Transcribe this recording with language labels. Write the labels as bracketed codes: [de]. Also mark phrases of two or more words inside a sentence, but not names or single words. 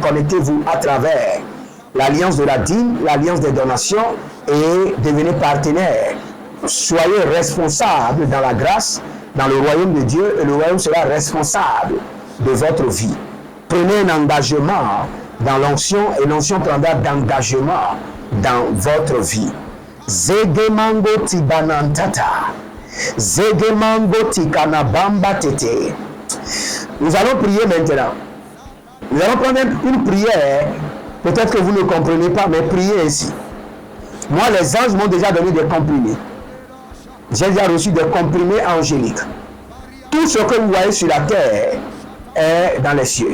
[fr] Connectez-vous à travers l'Alliance de la dîme, l'Alliance des donations et devenez partenaire. Soyez responsable dans la grâce, dans le royaume de Dieu, et le royaume sera responsable de votre vie. Prenez un engagement dans l'onction et l'onction prendra d'engagement dans votre vie. Zegemango tibanantata. Zegemango tikanabamba tete. Nous allons prier maintenant. Nous allons prendre une prière. Peut-être que vous ne comprenez pas, mais priez ainsi. Moi, les anges m'ont déjà donné des comprimés. J'ai déjà reçu des comprimés angéliques. Tout ce que vous voyez sur la terre est dans les cieux.